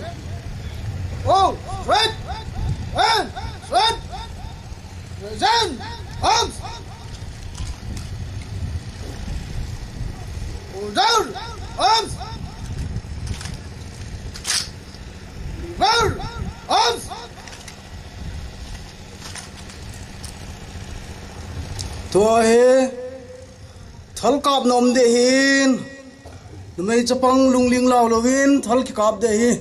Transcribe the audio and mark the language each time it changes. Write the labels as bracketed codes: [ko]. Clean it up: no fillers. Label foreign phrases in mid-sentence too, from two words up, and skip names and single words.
[en] Oh, red. Red. Red. Present. Arms. Down. Arms. Down. Arms. [ctd] Tua he thal kap nom de hin numei chapang lungling law lovin thal ki kap de hi